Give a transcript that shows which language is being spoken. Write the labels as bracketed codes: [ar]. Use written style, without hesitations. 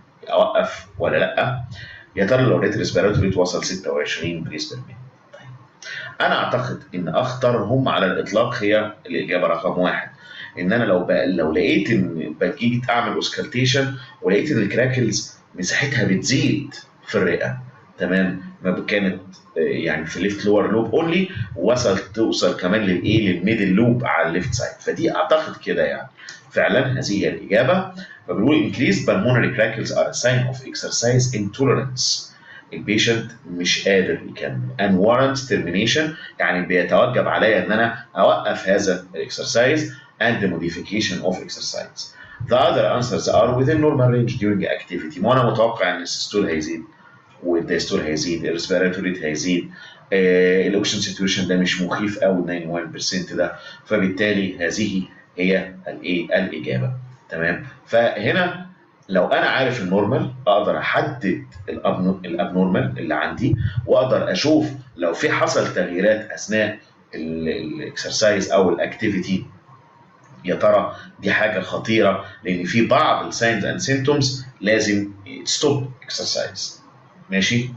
[ar] اوقف ولا لا؟ يا ترى لو لقيت الريسبيراتوري ريت وصل 26 بريس بير مينت؟ انا اعتقد ان اخطرهم على الاطلاق هي الاجابه رقم واحد، ان انا لو لقيت ان جيت اعمل اوسكالتيشن ولقيت ان الكراكلز مساحتها بتزيد في الرئه. تمام. ما كانت يعني في الليفت لور لوب اونلي، توصل كمان للايه، للميدل لوب على الليفت سايد، فدي اعتقد كده يعني فعلا هذه هي الاجابه. فبنقول [en] increased pulmonary crackles are a sign of exercise intolerance. [ar] البيشنت مش قادر يكمل [en] and warrants termination، [ar] يعني بيتوجب عليا ان انا اوقف هذا الاكسرسايز [en] and the modification of exercise. The other answers are within normal range during activity. [ar] ما انا متوقع ان السيستول هيزيد والدايستول هيزيد، الريسبيراتوري ريت هيزيد، الاوكسجين ساتوريشن ده مش مخيف قوي 91% ده، فبالتالي هذه هي الايه؟ الاجابه. تمام. فهنا لو انا عارف النورمال اقدر احدد الابنورمال اللي عندي، واقدر اشوف لو في حصل تغييرات اثناء الاكسرسايز او الاكتيفيتي، يا ترى دي حاجه خطيره، لان في بعض الساينز اند سيمتومز لازم ستوب اكسرسايز. ماشي.